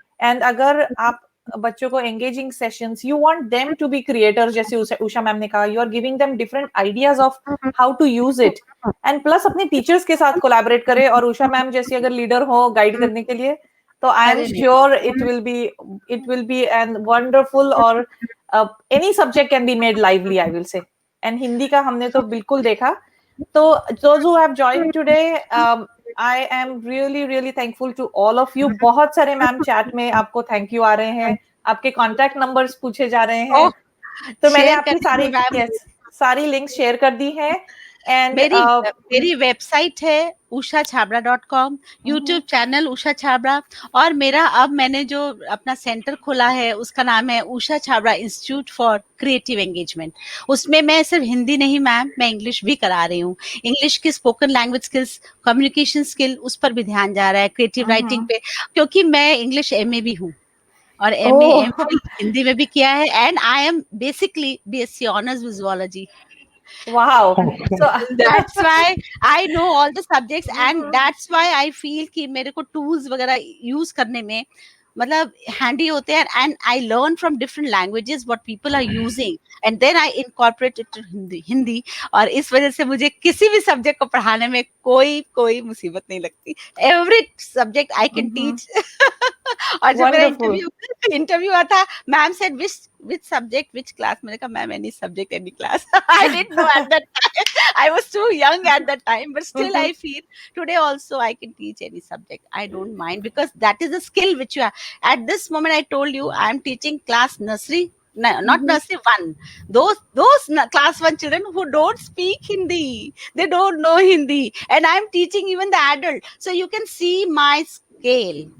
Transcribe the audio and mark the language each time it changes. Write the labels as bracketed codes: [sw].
[en] and [hi] अगर आप बच्चों को [en] engaging sessions, you want them to be creator, [hi] जैसे उषा मैम ने कहा, [en] you are giving them different ideas of how to use it, and plus [hi] अपने टीचर्स के साथ कोलैबोरेट करे। और उषा मैम जैसी अगर लीडर हो गाइड करने के लिए, [en] तो I am sure it will be an wonderful, और any subject can be made lively, I will say. [hi] And Hindi का हमने तो बिल्कुल देखा। [en] तो those who have joined today, I am really thankful to all of you. [hi] बहुत सारे ma'am chat में आपको [en] thank you [hi] आ रहे हैं, आपके कॉन्टैक्ट नंबर्स पूछे जा रहे हैं। तो मैंने आपकी सारी लिंक्स शेयर कर दी है। [en] and [hi] मेरी वेबसाइट है ushaChabra.com, YouTube channel Usha Chhabra, और मेरा अब मैंने जो अपना सेंटर खोला है उसका नाम है Usha Chhabra institute for creative engagement. उसमें मैं सिर्फ हिंदी नहीं मैम, मैं इंग्लिश भी करा रही हूँ। इंग्लिश की spoken language skills, communication skill, उस पर भी ध्यान जा रहा है, क्रिएटिव राइटिंग पे, क्योंकि मैं इंग्लिश MA भी हूँ और MA MPhil हिंदी में भी किया है। [en] And I am basically BSc honours with zoology. Wow. So that's why I know all the subjects, and that's why I feel [hi] कि मेरे को tools वगैरह use करने में मतलब handy होते हैं, [en] and I learn from different languages what people are using, and then I incorporate it to Hindi. [hi] और इस वजह से मुझे किसी भी सब्जेक्ट को पढ़ाने में कोई मुसीबत नहीं लगती। [en] Every subject I can teach। [hi] और जब मेरा इंटरव्यू हुआ था, [en] Ma'am said which subject, which class? [hi] मैंने कहा ma'am [en] any subject, any class। I didn't know at that time, I was too young at that time, but still I feel today also I can teach any subject, I don't mind, because that is a skill which you have. At this moment I told you I am teaching class nursery, not nursery 1, those class 1 children who don't speak Hindi, they don't know Hindi, and I am teaching even the adult, so you can see my scale.